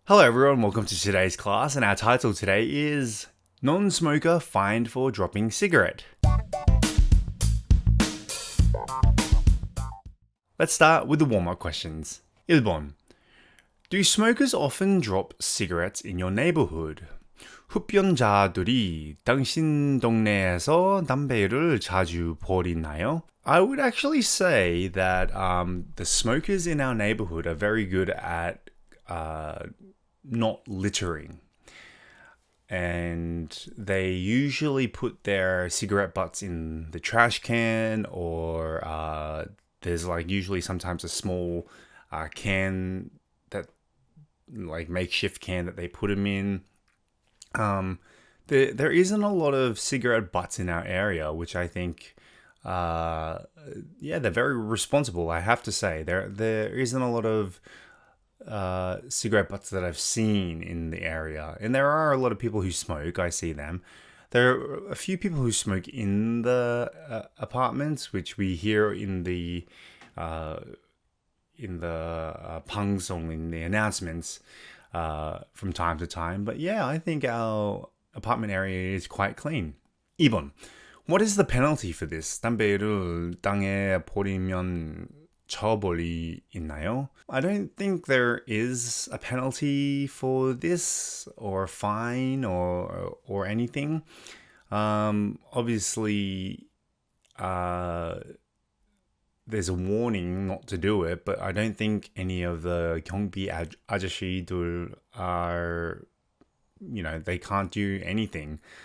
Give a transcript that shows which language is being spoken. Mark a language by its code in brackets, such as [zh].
[en] Hello everyone, welcome to today's class, and our title today is Non-Smoker Fined for Dropping Cigarette. Let's start with the warm-up questions. [ko] 1번. [en] Do smokers often drop cigarettes in your neighborhood? [ko] 흡연자들이 당신 동네에서 담배를 자주 버리나요? [en] I would actually say that the smokers in our neighborhood are very good at not littering. And they usually put their cigarette butts in the trash can, or there's usually sometimes a small can that makeshift can that they put them in. There isn't a lot of cigarette butts in our area, which I think they're very responsible. I have to say there isn't a lot of cigarette butts that I've seen in the area, and there are a lot of people who smoke. I see them. There are a few people who smoke in the apartments, which we hear in the 방송, in the announcements from time to time. But yeah, I think our apartment area is quite clean. [ko] 2번. [en] What is the penalty for this? [ko] 담배를 땅에 버리면 처벌이 있나요? [en] I don't think there is a penalty for this, or a fine, or anything. Obviously, there's a warning not to do it, but I don't think any of the [ko] 경비 아저씨들 [en] are, they can't do anything.